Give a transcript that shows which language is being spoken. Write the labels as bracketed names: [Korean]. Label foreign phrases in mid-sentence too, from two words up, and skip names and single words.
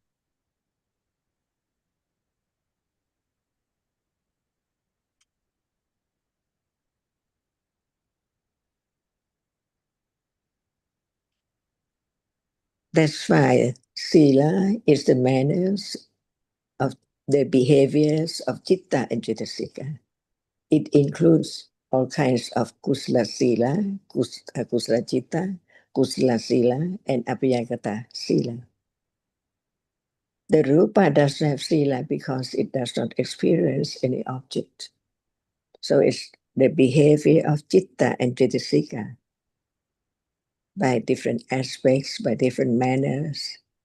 [English] That's why Sila is the manners of the behaviors of Citta and Cetasika. It includes all kinds of [Pali] Kusala Sila, Kusala Citta, Kusala Sila, and Abhayagata Sila. [English] The Rupa doesn't have Sila because it does not experience any object. So it's the behavior of Citta and Cetasika by different aspects, by different manners.